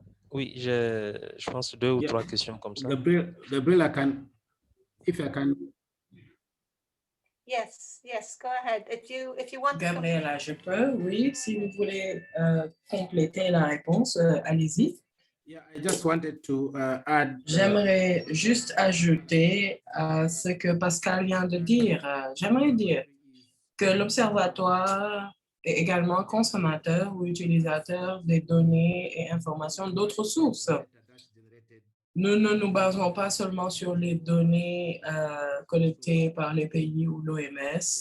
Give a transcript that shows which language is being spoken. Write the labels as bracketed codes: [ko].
[fr] Oui, je pense 2 ou 3 questions comme ça. [en] Gabriel, I can, if I can. Yes, go ahead. If you want to [fr] Gabriela, je peux, oui. Si vous voulez compléter la réponse, allez-y. [en] Yeah, I just wanted to add. [fr] J'aimerais juste ajouter à ce que Pascal vient de dire. J'aimerais dire que l'Observatoire est également consommateur ou utilisateur des données et informations d'autres sources. Nous ne nous basons pas seulement sur les données collectées par les pays ou l'OMS.